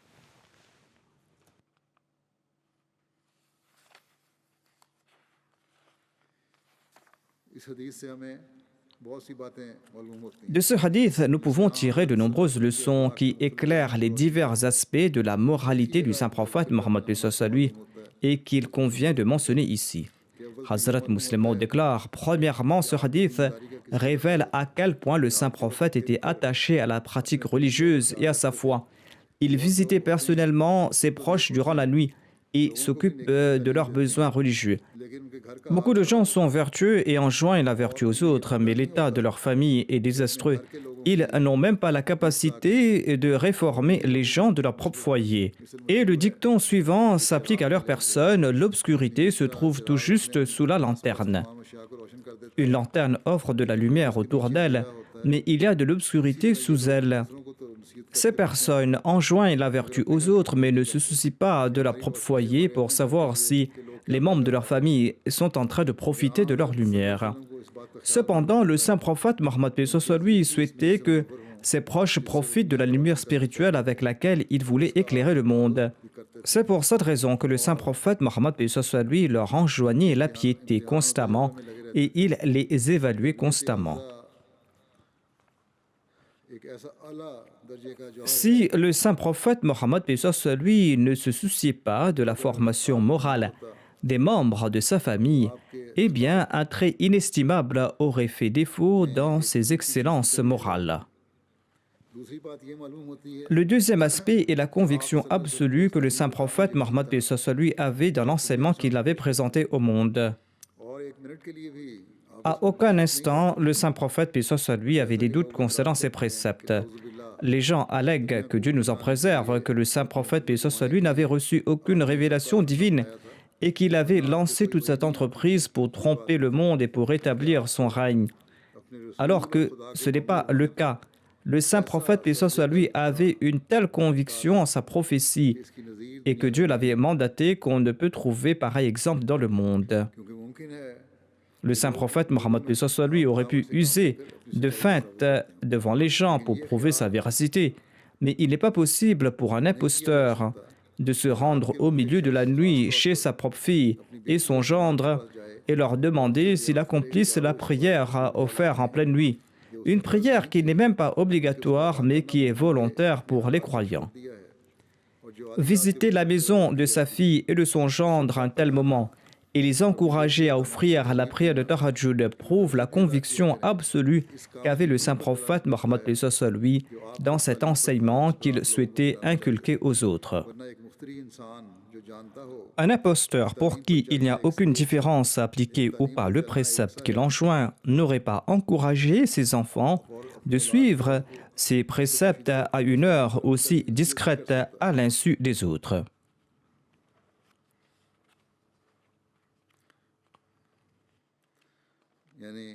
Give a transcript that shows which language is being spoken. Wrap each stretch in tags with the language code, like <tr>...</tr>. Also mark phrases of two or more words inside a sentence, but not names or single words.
<fr>De ce hadith, nous pouvons tirer de nombreuses leçons qui éclairent les divers aspects de la moralité du saint prophète Mohammed lui et qu'il convient de mentionner ici. Hazrat Muslim Maud déclare: premièrement, ce hadith révèle à quel point le saint prophète était attaché à la pratique religieuse et à sa foi. Il visitait personnellement ses proches durant la nuit et s'occupent de leurs besoins religieux.</fr> <ur>لیکن ان کے گھر کا</ur> <fr>Beaucoup de gens sont vertueux et enjoignent la vertu aux autres, mais l'état de leur famille est désastreux. Ils n'ont même pas la capacité de réformer les gens de leur propre foyer. Et le dicton suivant s'applique à leur personne: l'obscurité se trouve tout juste sous la lanterne.</fr> <ur>تمام اشیاء کو روشن کر دیتے</ur> <fr>Une lanterne offre de la lumière autour d'elle, mais il y a de l'obscurité sous elle.</fr> <ur>ہیں کو تو نصیحت</ur> <fr>Ces personnes enjoignent la vertu aux autres, mais ne se soucient pas de leur propre foyer pour savoir si les membres de leur famille sont en train de profiter de leur lumière.</fr> <ur>کو اس بات کا</ur> <fr>Cependant, le saint prophète Mohammed paix soit lui souhaitait que ses proches profitent de la lumière spirituelle avec laquelle il voulait éclairer le monde. C'est pour cette raison que le saint prophète Mohammed paix soit lui leur enjoignait la piété constamment et il les évaluait constamment.</fr> <ur>ایک ایسا اعلیٰ درجے کا جو</ur> <fr>Si le saint prophète Mohammed paix soit lui ne se souciait pas de la formation morale des membres de sa famille, eh bien, un trait inestimable aurait fait défaut dans ses excellences morales.</fr> <ur>دوسری بات یہ معلوم ہوتی ہے</ur> <fr>Le deuxième aspect est la conviction absolue que le saint prophète Mohammed paix soit lui avait dans l'enseignement qu'il avait présenté au monde.</fr> <ur>اور ایک منٹ کے لیے بھی</ur> <fr>À aucun instant, le saint prophète paix soit lui avait des doutes concernant ses préceptes. Les gens allèguent, que Dieu nous en préserve, que le saint prophète paix soit lui n'avait reçu aucune révélation divine et qu'il avait lancé toute cette entreprise pour tromper le monde et pour établir son règne. Alors que ce n'est pas le cas. Le saint prophète paix soit lui avait une telle conviction en sa prophétie</fr> <ur>اس کی نظیر</ur> <fr>et que Dieu l'avait mandaté qu'on ne peut trouver pareil exemple dans le monde.</fr> <ur>کیونکہ ممکن ہے</ur> <fr>Le saint prophète Mohammed paix soit lui aurait pu user de feintes devant les gens pour prouver sa véracité, mais il n'est pas possible pour un imposteur de se rendre au milieu de la nuit chez sa propre fille et son gendre et leur demander s'ils accomplissent la prière offerte en pleine nuit. Une prière qui n'est même pas obligatoire mais qui est volontaire pour les croyants.</fr> <ur>دیا ہے اور جو</ur> <fr>Visiter la maison de sa fille et de son gendre à un tel moment et les encourager à offrir la prière de Tahajjud prouve la conviction absolue qu'avait le saint prophète Mohammed paix soit lui dans cet enseignement qu'il souhaitait inculquer aux autres.</fr> <ur>ورنہ ایک مفتری انسان جو جانتا ہو</ur> <fr>Un imposteur pour qui il n'y a aucune différence à appliquer ou pas le précepte qu'il enjoint n'aurait pas encouragé ses enfants de suivre ces préceptes à une heure aussi discrète à l'insu des autres.</fr> <ur>यानी</ur>